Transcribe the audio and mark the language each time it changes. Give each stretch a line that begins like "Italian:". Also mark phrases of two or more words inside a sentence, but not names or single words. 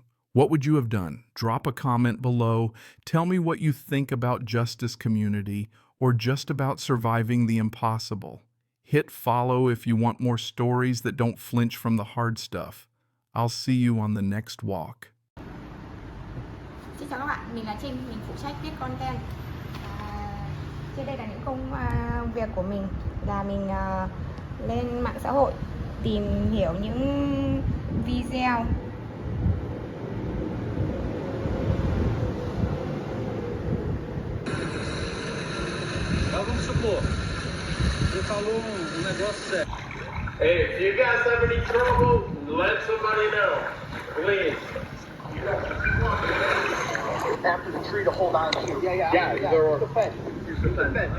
English: What would you have done? Drop a comment below. Tell me what you think about justice community or just about surviving the impossible. Hit follow if you want more stories that don't flinch from the hard stuff. I'll see you on the next walk.
Vietnamese: Xin chào các bạn, mình là Trinh, mình phụ trách viết content. Trên đây là những công việc của mình là mình lên mạng xã hội tìm hiểu những video
Portuguese: Vamos supor, você falou negócio sério.
English: Hey, if you guys have any trouble, let somebody know, please. After the tree to hold on to. Yeah, they're defend.